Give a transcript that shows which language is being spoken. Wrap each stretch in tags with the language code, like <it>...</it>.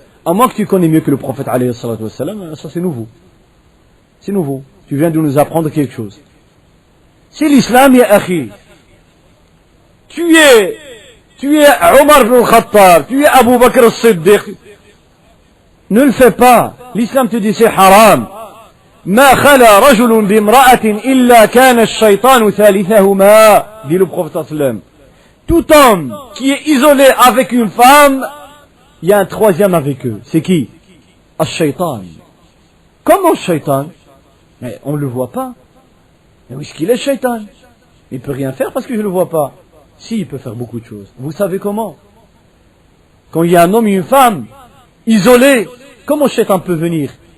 <fr>À moins que tu connais mieux que le prophète alayhi wa sallam, ça c'est nouveau. C'est nouveau. Tu viens de nous apprendre quelque chose. C'est l'islam, ya akhi. Tu es Omar ibn al-Khattab, tu es Abu Bakr al-Siddiq. Ne le fais pas. L'islam te dit c'est haram.</fr> <ar>ما خلا رجل بامرأة إلا كان الشيطان ثالثهما,</ar> <fr>dit le prophète sallallahu alayhi wa sallam. Tout homme qui est isolé avec une femme, il y a un troisième avec eux. C'est qui? Al-Shaytan. Comment Shaytan? Mais on ne le voit pas. Mais où est-ce qu'il est, Shaytan? Il ne peut rien faire parce que je ne le vois pas. Si, il peut faire beaucoup de choses. Vous savez comment? Quand il y a un homme et une femme isolés, comment Shaytan peut venir?</fr>